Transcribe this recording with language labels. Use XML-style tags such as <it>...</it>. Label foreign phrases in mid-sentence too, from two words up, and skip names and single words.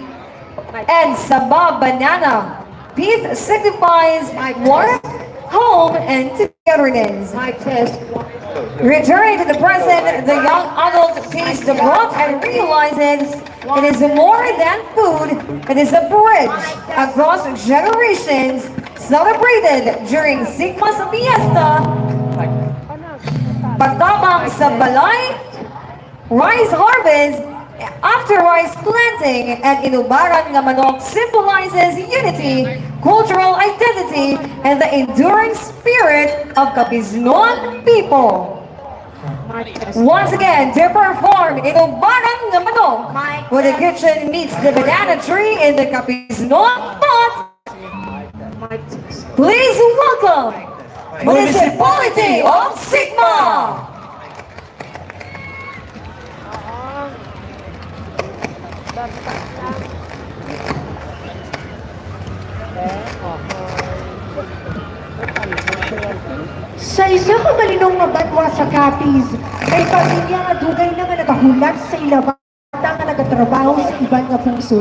<en>And saba banana, beef signifies warmth, home, and togetherness. Returning to the present, the young adult tastes the broth and realizes it is more than food. It is a bridge across generations, celebrated during Sigma's Fiesta,</en> <cps>pagtabang sa balay,</cps> <en>rice harvest, after rice planting, and Inubaran nga manok symbolizes unity, cultural identity, and the enduring spirit of Capiznon people. Once again, to perform Inubaran nga manok, where the kitchen meets the banana tree in the Capiznon pot, please welcome Municipality of Sigma!</en> <cps>Sa isa ka malinong nga batwa sa Capiz, may pamilya nga dugay na nga nakahulat sa ilabata nga nagatrabaho sa iban nga pungsod.</cps>